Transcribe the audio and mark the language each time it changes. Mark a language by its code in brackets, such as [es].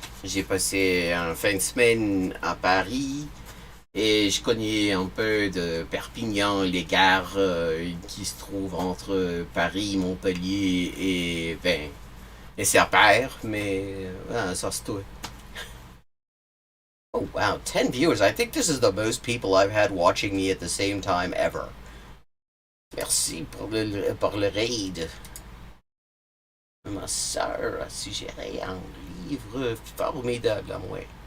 [fr] J'ai passé une fin de semaine à Paris. Et je connais un peu de Perpignan, les gares qui se trouvent entre Paris, Montpellier et Serpère, mais ça c'est tout. [en] Oh wow, 10 viewers. I think this is the most people I've had watching me at the same time ever. [fr] Merci pour le raid. Ma sœur a suggéré un livre formidable à moi.